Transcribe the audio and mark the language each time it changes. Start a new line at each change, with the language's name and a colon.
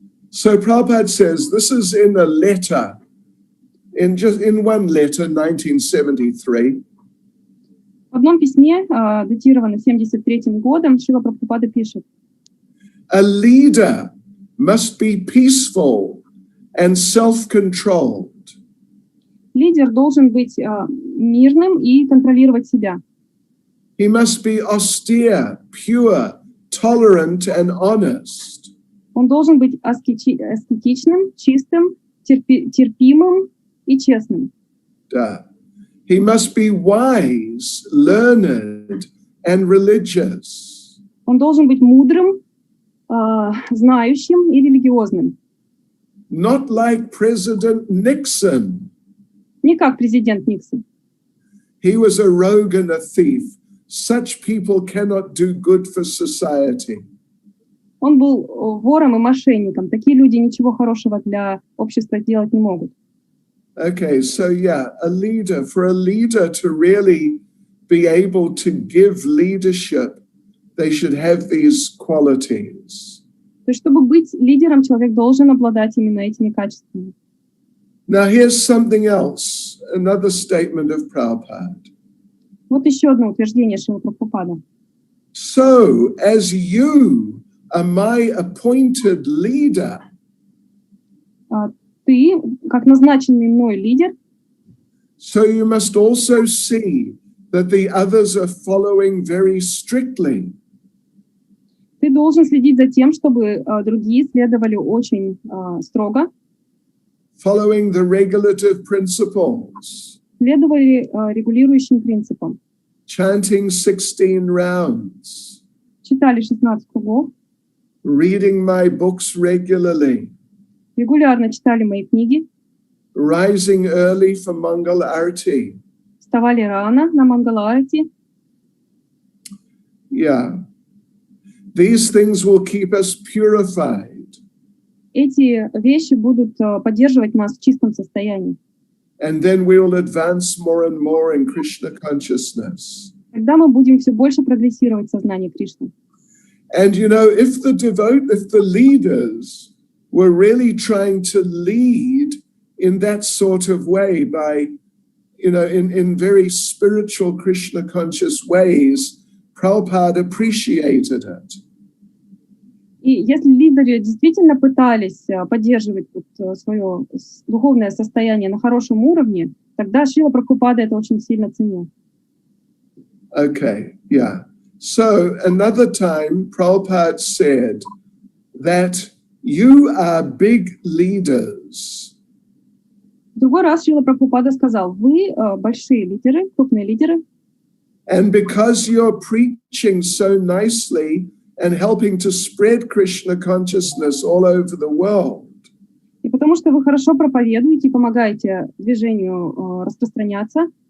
English: So Prabhupada says, this is in a letter, in one letter, 1973.
Russian: В одном письме, датированном 1973 годом, Шрила Прабхупада пишет:
English: A leader must be peaceful and self-controlled.
Russian: Лидер должен быть мирным и контролировать себя.
English: He must be austere, pure, tolerant, and honest.
Russian: Он должен быть аскетичным, чистым, терпимым и честным.
English: He must be wise, learned, and religious.
Russian: Он должен быть мудрым, знающим и религиозным.
English: Not like President Nixon.
Russian: Не как президент Никсон.
English: He was a rogue and a thief. Such people cannot do good for society.
Russian: Он был вором и мошенником. Такие люди ничего хорошего для общества сделать не могут.
English: Okay, so yeah, for a leader to really be able to give leadership, they should have these qualities.
Russian: То есть, чтобы быть лидером, человек должен обладать именно этими качествами.
English: Now here's something else, another statement of Prabhupada.
Russian: Вот еще одно утверждение Шрилы Прабхупада.
English: So, as you are my appointed leader,
Russian: ты, как назначенный мной лидер,
English: so you must also see that the others are following very strictly.
Russian: Ты должен следить за тем, чтобы другие следовали очень строго,
English: following the regulative principles,
Russian: следовали регулирующим принципам,
English: chanting 16 rounds,
Russian: читали 16 кругов,
English: reading my books regularly,
Russian: регулярно читали мои книги,
English: rising early for Mangal Arati.
Russian: Вставали рано на Мангала-арати.
English: Yeah. These things will keep us purified.
Russian: Эти вещи будут поддерживать нас в чистом состоянии.
English: And then we will advance more and more in Krishna consciousness.
Russian: Тогда мы будем все больше прогрессировать в сознании Кришны.
English: And you know, if the leaders were really trying to lead in that sort of way by, you know, in very spiritual Krishna conscious ways, Prabhupada appreciated it.
Russian: И если лидеры действительно пытались поддерживать свое духовное состояние на хорошем уровне, тогда Шрила Прабхупада это очень сильно ценил.
English: Okay, yeah. So another time, Prabhupada said that you are big leaders.
Russian: В другой раз Шрила Прабхупада сказал: вы большие лидеры, крупные лидеры.
English: And because you're preaching so nicely and helping to spread Krishna consciousness all over the world.
Russian: И потому что вы хорошо проповедуете и помогаете движению распространяться.